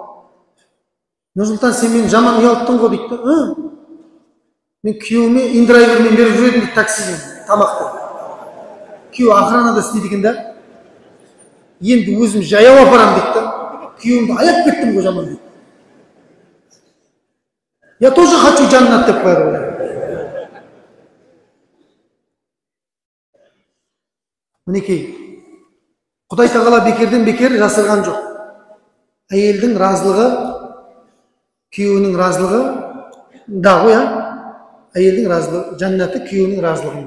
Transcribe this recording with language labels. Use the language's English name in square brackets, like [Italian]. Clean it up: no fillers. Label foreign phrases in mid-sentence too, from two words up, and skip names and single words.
[Kazakh] Нұрсұлтан, сен мені жаман ұялттың ғой дейді да. Мен күйеуіме индрайвермен беріп жүредім дейді, таксимен, тамақты. Күйеу охранада істейді екен да. Енді өзім жаяу апарам дейді да. Күйеуімді аяп кеттім ғой жаман дейді. [Russian] Я тоже хочу [Kazakh] жәннат деп қояды ғой. Мінекей, Құдай тағала бекерден бекер жасырған жоқ. Әйелдің разылығы, күйеуінің разылығы да ғой, әйелдің разылығы, жәннаты күйеуінің разылығында.